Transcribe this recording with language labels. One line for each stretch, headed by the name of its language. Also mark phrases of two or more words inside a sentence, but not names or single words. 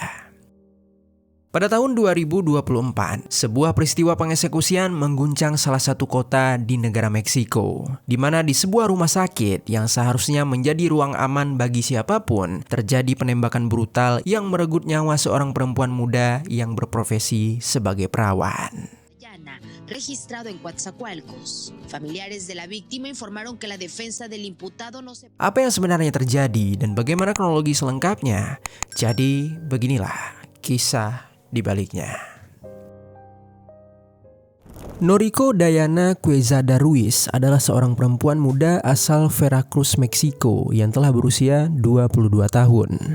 Indonesian: Pada tahun 2024, sebuah peristiwa pengeksekusian mengguncang salah satu kota di negara Meksiko, di mana di sebuah rumah sakit yang seharusnya menjadi ruang aman bagi siapapun, terjadi penembakan brutal yang merenggut nyawa seorang perempuan muda yang berprofesi sebagai perawan.
Spanish: Registrado en Coatzacoalcos. Familiares de la víctima informaron que la defensa del imputado no se...
Indonesian: Apa yang sebenarnya terjadi dan bagaimana kronologi selengkapnya? Jadi, beginilah kisah di baliknya. Noriko Dayana Quezada Ruiz adalah seorang perempuan muda asal Veracruz, Meksiko yang telah berusia 22 tahun.